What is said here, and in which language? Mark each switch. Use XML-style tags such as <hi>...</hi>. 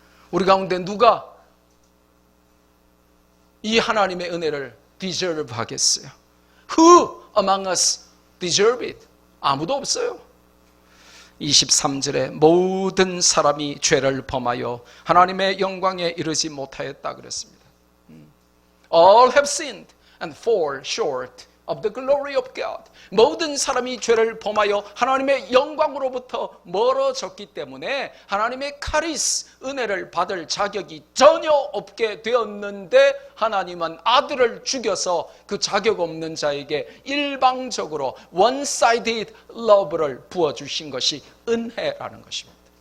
<ko>우리 가운데 누가 이 하나님의 은혜를 deserve 하겠어요?</ko> <en>Who among us deserve it?</en> <ko>아무도 없어요. 23절에 모든 사람이 죄를 범하여 하나님의 영광에 이르지 못하였다 그랬습니다.</ko> <en>All have sinned and fall short of the glory of God.</en> <ko>모든 사람이 죄를 범하여 하나님의 영광으로부터 멀어졌기 때문에 하나님의 카리스, 은혜를 받을 자격이 전혀 없게 되었는데 하나님은 아들을 죽여서 그 자격 없는 자에게 일방적으로</ko> <en>one-sided love</en> <ko>를 부어주신 것이 은혜라는 것입니다.</ko>